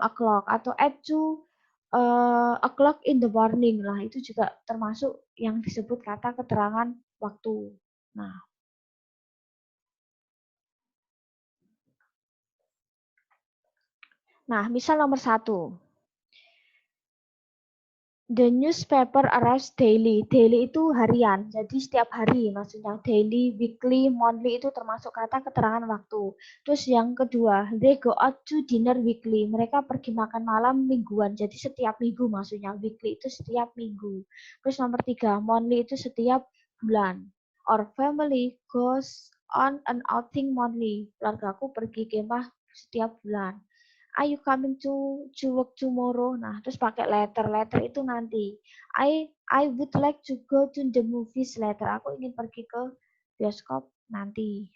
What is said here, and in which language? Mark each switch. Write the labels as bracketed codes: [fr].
[en] o'clock atau at 2 o'clock in the morning. [id] Nah, itu juga termasuk yang disebut kata keterangan waktu. Nah, misal nomor 1. [en] The newspaper arrives daily. [id] Daily itu harian, jadi setiap hari maksudnya. Daily, weekly, monthly itu termasuk kata keterangan waktu. Terus yang kedua, [en] they go out to dinner weekly. [id] Mereka pergi makan malam mingguan, jadi setiap minggu maksudnya. Weekly itu setiap minggu. Terus nomor 3, monthly itu setiap bulan. [en] Our family goes on an outing monthly. [id] Keluargaku pergi kemah setiap bulan. [en] Are you coming to work tomorrow? [id] Nah, terus pakai letter. Letter itu nanti. [en] I would like to go to the movies later. [id] Aku ingin pergi ke bioskop nanti.